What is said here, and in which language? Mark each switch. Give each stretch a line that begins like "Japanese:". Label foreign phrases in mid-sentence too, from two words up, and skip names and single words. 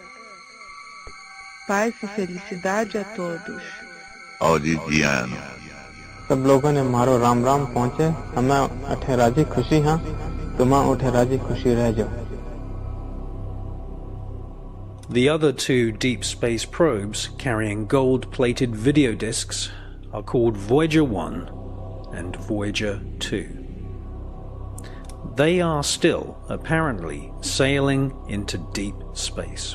Portuguese: Paz e felicidade a todos. ऑडिजियन
Marwari: सब लोगों ने मारो राम राम पहुँचे हमें अठे राजी खुशी हाँ तुम उठे राजी खुशी रह जाओ.
English: The other two deep space probes carrying gold-plated video discs are called Voyager 1 and Voyager 2. They are still, apparently, sailing into deep space.